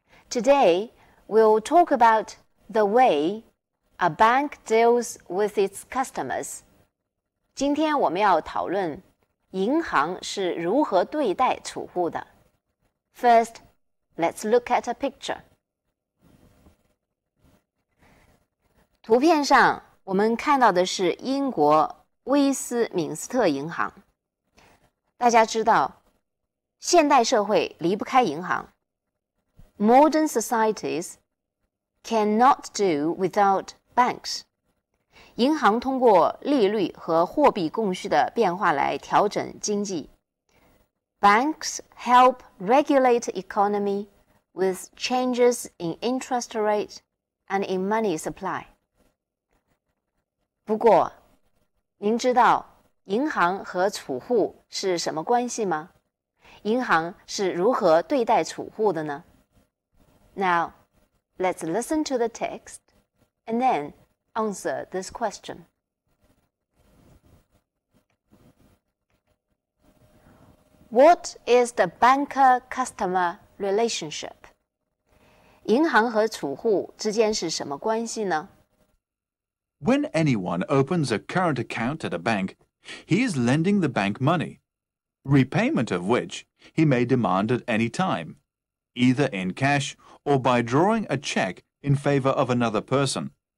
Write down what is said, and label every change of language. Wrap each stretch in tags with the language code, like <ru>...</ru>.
<en>Today, we'll talk about the way a bank deals with its customers.</en> <zh>今天我们要讨论银行是如何对待储户的。</zh> <en>First, let's look at a picture.</en> <zh>图片上我们看到的是英国威斯敏斯特银行。大家知道，现代社会离不开银行。</zh> <en>Modern societies cannot do without banks.</en> <zh>银行通过利率和货币供需的变化来调整经济。</zh> <en>Banks help regulate economy with changes in interest rate and in money supply.</en> <zh>不过，您知道银行和储户是什么关系吗？银行是如何对待储户的呢？</zh> <en>Now, let's listen to the text and then answer this question. What is the banker-customer relationship?</en> <zh>银行和储户之间是什么关系呢？</zh> <en>When anyone opens a current account at a bank, he is lending the bank money, repayment of which he may demand at any time, either in cash or by drawing a check in favor of another person.</en>